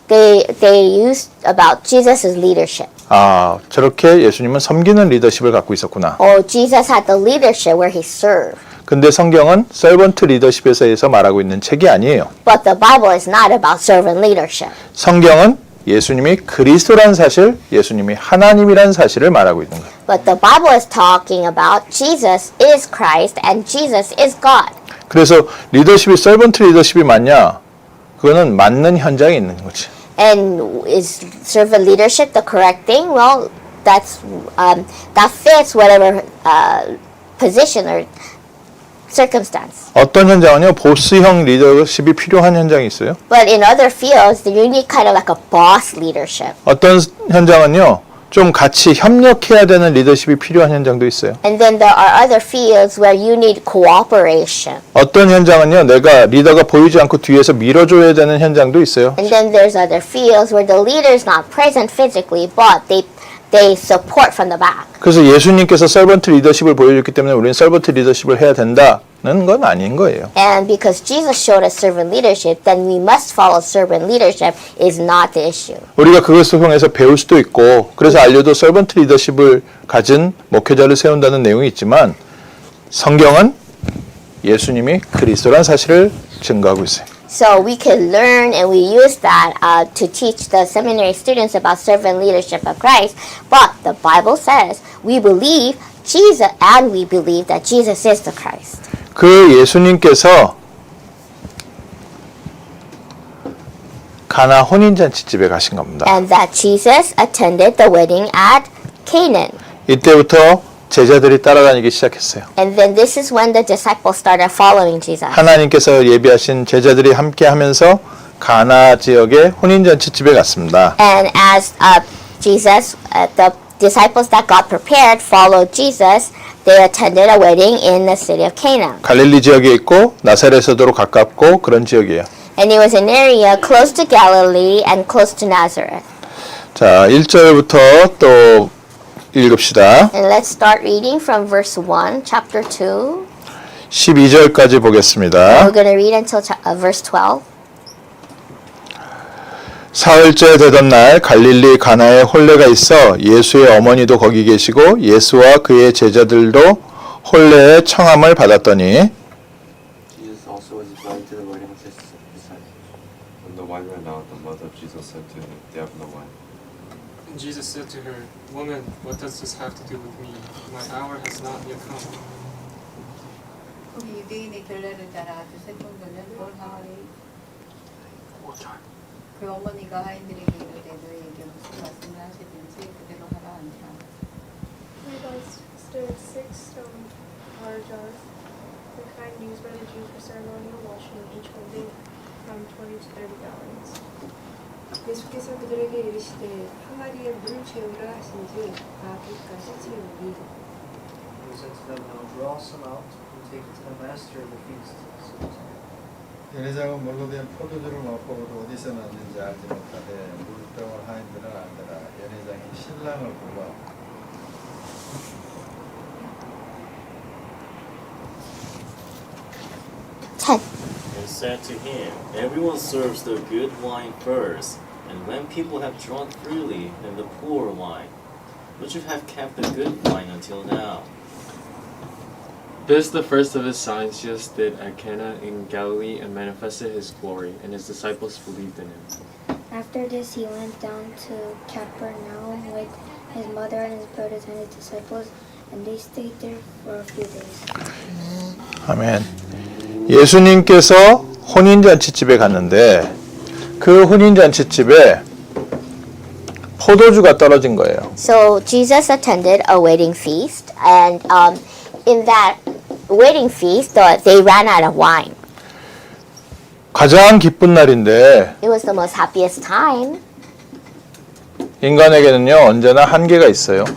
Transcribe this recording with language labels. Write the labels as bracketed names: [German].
[English] They use about Jesus' leadership. [Korean] 아, 저렇게 예수님은 섬기는 리더십을 갖고 있었구나. [English] Oh, Jesus had the leadership where he served. [Korean] 근데 성경은 서번트 리더십에 대해서 말하고 있는 책이 아니에요. [English] But the Bible is not about servant leadership. [Korean] 성경은 예수님이 그리스도라는 사실, 예수님이 하나님이라는 사실을 말하고 있는 거예요. [English] But the Bible is talking about Jesus is Christ and Jesus is God. [Korean] 그래서 리더십이 서번트 리더십이 맞냐? 그거는 맞는 현장에 있는 거지. [English] And is servant leadership the correct thing? Well, that fits whatever position or circumstance. [Korean] 어떤 현장은요, 보스형 리더십이 필요한 현장이 있어요. [English] But in other fields, you need kind of like a boss leadership. [Korean] 어떤 현장은요, 좀 같이 협력해야 되는 리더십이 필요한 현장도 있어요. [English] And then there are other fields where you need cooperation. [Korean] 어떤 현장은요, 내가 리더가 보이지 않고 뒤에서 밀어줘야 되는 현장도 있어요. [English] And then there's other fields where the leader is not present physically, but they support from the back. [Korean] 그래서 예수님께서 서번트 리더십을 보여줬기 때문에 우리는 서번트 리더십을 해야 된다는 건 아닌 거예요. [English] And because Jesus showed us servant leadership, then we must follow servant leadership is not the issue. [Korean] 우리가 그것을 통해서 배울 수도 있고 그래서 알려도 서번트 리더십을 가진 목회자를 세운다는 내용이 있지만 성경은 예수님이 그리스도라는 사실을 증거하고 있어요. [English] So we can learn and we use that to teach the seminary students about servant leadership of Christ. But the Bible says we believe Jesus and we believe that Jesus is the Christ. [Korean] 그 예수님께서 가나 혼인잔치집에 가신 겁니다. [English] And that Jesus attended the wedding at Canaan. [Korean] 이때부터 제자들이 따라다니기 시작했어요. [English] And then this is when the disciples started following Jesus. [Korean] 하나님께서 예비하신 제자들이 함께 하면서 가나 지역의 혼인잔치집에 갔습니다. [English] And as Jesus, the disciples that got prepared followed Jesus, they attended a wedding in the city of Cana. [Korean] 갈릴리 지역에 있고 나사렛에도 가깝고 그런 지역이에요. [English] And it was an area close to Galilee and close to Nazareth. [Korean] 자, 1절부터 또 읽읍시다. [English] And let's start reading from verse 1, chapter 2. [Korean] 12절까지 보겠습니다. [English] We're going to read until verse 12. [Korean] 사흘째 되던 날 갈릴리 가나에 혼례가 있어 예수의 어머니도 거기 계시고 예수와 그의 제자들도 혼례의 청함을 받았더니 [English] Jesus also was invited to the wedding with his disciples. When the wine ran out, the mother of Jesus said to him, "They have no wine." And Jesus said to her, Woman, what does this have to do with me? My hour has not yet come. [Korean] 거기 유대인의 결례를 따라 두세 정도는 뭘 하하리 그 어머니가 하인들에게 이르되 너희에게 무슨 말씀을 하시든지 그대로 하라 하니라. [English] Nearby stood 6 stone water jars, the kind used by the Jews for ceremonial washing, each holding from 20 to 30 gallons. [Korean] 예수께서 그들에게 이르시되 항아리에 물을 채우라 하신지 다 깃까지 채우리. [English] And he said to them, Now draw some out and take it to the master of the feast. [Korean] 예례장은 물로 된 포도주를 맛보고도 어디서 났는지 알지 못하되 물병을 하인들은 알더라. 예례장이 신랑을 불러 [English] 10. And said to him, Everyone serves the good wine first, and when people have drunk freely, then the poor wine. But you have kept the good wine until now. This, the first of his signs Jesus did at Cana in Galilee, and manifested his glory, and his disciples believed in him. After this, he went down to Capernaum with his mother and his brothers and his disciples, and they stayed there for a few days. [Korean] 아멘. 예수님께서 혼인잔치집에 갔는데 그 혼인잔치집에 포도주가 떨어진 거예요. [English] So Jesus attended a wedding feast, and in that wedding feast, they ran out of wine. [Korean] 가장 기쁜 날인데 [English] It was the most happiest time, [Korean] 인간에게는요 언제나 한계가 있어요.